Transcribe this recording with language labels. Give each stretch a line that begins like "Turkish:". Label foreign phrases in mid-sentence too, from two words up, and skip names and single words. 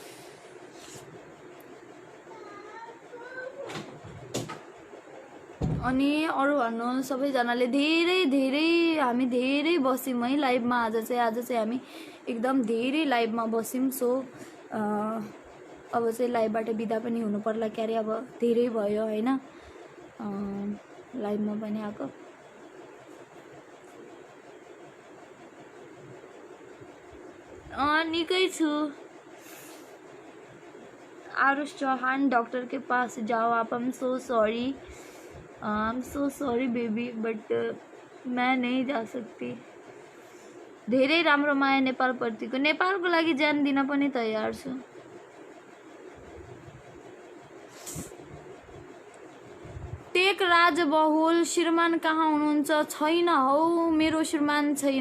Nepali: अनि अरू भन्नु सबैजनाले धेरै हामी धेरै बस्यौँ है लाइभमा आज चाहिँ हामी एकदम धेरै लाइभमा बस्यौँ सो अब चाहिँ लाइभबाट बिदा पनि हुनु पर्ला क्यारे अब धेरै भयो होइन लाइभमा पनि आएको निकै छु आरुष चौहान
Hindi: डॉक्टर के पास जाओ आप।
English: I am so sorry baby, but
Hindi: मैं नहीं जा सकती।
Nepali: धेरै राम्रो माया नेपाल प्रतिको। नेपालको लागि ज्यान दिन पनि तयार छु। टेक राज बहुल श्रीमान कहाँ हुनुहुन्छ? छैन हौ, मेरो श्रीमान छैन।